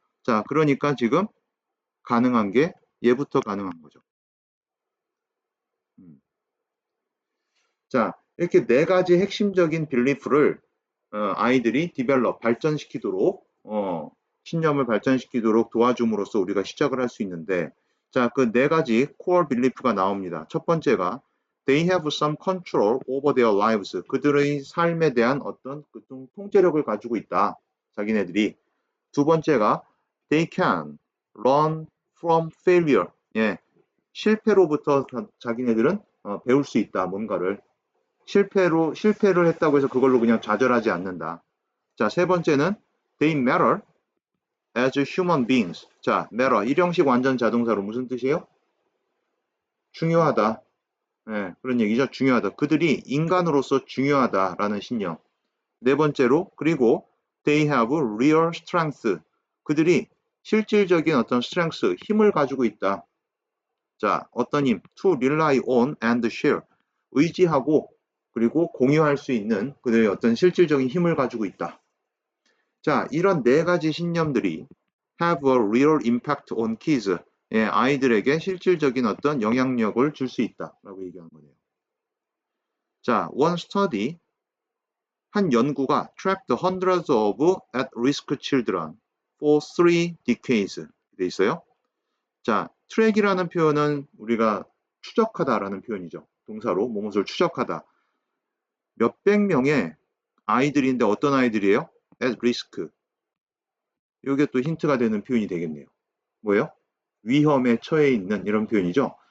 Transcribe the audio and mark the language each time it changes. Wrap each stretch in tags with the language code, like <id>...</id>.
<ko>자, 그러니까 지금 가능한 게 얘부터 가능한 거죠. 자, 이렇게 네 가지 핵심적인 빌리프를 아이들이 디벨롭, 발전시키도록 신념을 발전시키도록 도와줌으로써 우리가 시작을 할 수 있는데 자, 그 네 가지 코어 빌리프가 나옵니다. 첫 번째가</ko> <en>They have some control over their lives.</en> <ko>그들의 삶에 대한 어떤 좀 통제력을 가지고 있다. 자기네들이. 두 번째가</ko> <en>They can learn from failure.</en> <ko>예, 실패로부터 자기네들은 배울 수 있다. 뭔가를. 실패를 했다고 해서 그걸로 그냥 좌절하지 않는다.</ko> <en>자,</en> <ko>세 번째는</ko> <en>they matter as human beings.</en> <ko>자, matter 일형식 완전 자동사로 무슨 뜻이에요? 중요하다. 네, 그런 얘기죠. 중요하다. 그들이 인간으로서 중요하다라는 신념. 네 번째로 그리고</ko> <en>they have real strength.</en> <ko>그들이 실질적인 어떤 strength, 힘을 가지고 있다.</ko> <en>자,</en> <ko>어떤 힘?</ko> <en>to rely on and share.</en> <ko>의지하고 그리고 공유할 수 있는 그들의 어떤 실질적인 힘을 가지고 있다.</ko> <en>자,</en> <ko>이런 네 가지 신념들이</ko> <en>have a real impact on kids.</en> <ko>예, 아이들에게 실질적인 어떤 영향력을 줄 수 있다라고 얘기하는 거네요.</ko> <en>자, one study</en> <ko>한 연구가</ko> <en>tracked hundreds of at-risk children for 3 decades</en> <ko>돼 있어요. 자, 트랙이라는 표현은 우리가 추적하다라는 표현이죠. 동사로 무엇을 추적하다. 몇백 명의 아이들인데 어떤 아이들이에요?</ko> <en>at risk.</en> <ko>이게 또 힌트가 되는 표현이 되겠네요. 뭐예요? 위험에 처해 있는 이런 표현이죠.</ko>